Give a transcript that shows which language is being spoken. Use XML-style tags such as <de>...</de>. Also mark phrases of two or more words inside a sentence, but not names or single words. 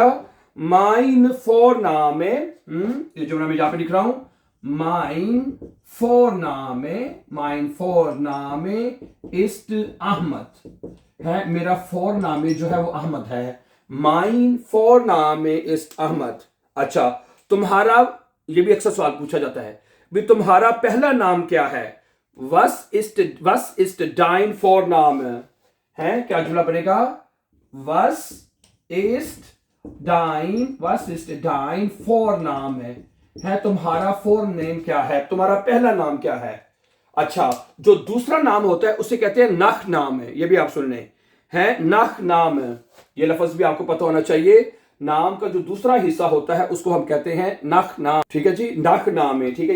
<de>mein Vorname,</de> <hi>ये जुमला मैं यहां पे लिख रहा हूं,</hi> <de>mein Vorname ist Ahmed</de> <hi>है। मेरा फोरनामे जो है वो अहमद है।</hi> <de>mein Vorname ist Ahmed.</de> <hi>अच्छा, तुम्हारा, ये भी अक्सर सवाल पूछा जाता है, भी तुम्हारा पहला नाम क्या है?</hi> <de>was ist dein Vorname</de> <hi>है। क्या जुमला बनेगा?</hi> <de>was ist dein Vorname</de> <hi>है, तुम्हारा फोरनेम क्या है, तुम्हारा पहला नाम क्या है। अच्छा, जो दूसरा नाम होता है उसे कहते हैं नख नाम है। ये भी आप सुन लें, है नख नाम। ये लफ्ज भी आपको पता होना चाहिए। नाम का जो दूसरा हिस्सा होता है उसको हम कहते हैं नख नाम, ठीक है जी, नख नाम है, ठीक है।</hi>